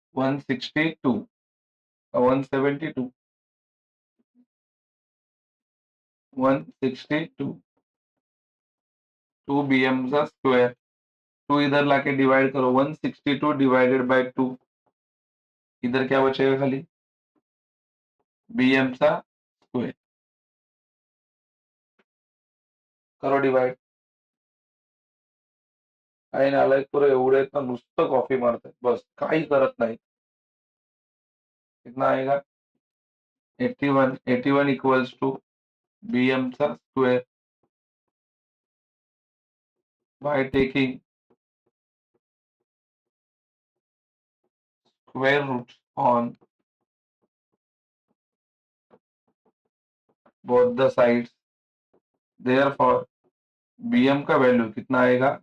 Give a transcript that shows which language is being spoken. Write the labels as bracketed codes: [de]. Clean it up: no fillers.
[hi] 162 172 162 2 BM का square, 2 इधर लाके डिवाइड करो, 162 डिवाइडेड बाय 2, इधर क्या बचेगा? [mr] खाली BM चा स्क्वायर। [hi] करो डिवाइड। [mr] काही नालायक पोरं एवढे आहेत ना, नुसतं कॉफी मारतात, बस काही करत नाही। [hi] कितना आएगा? 81 81 इक्वल्स टू BM चा square by taking square root on both the sides, therefore BM का वैल्यू कितना आएगा?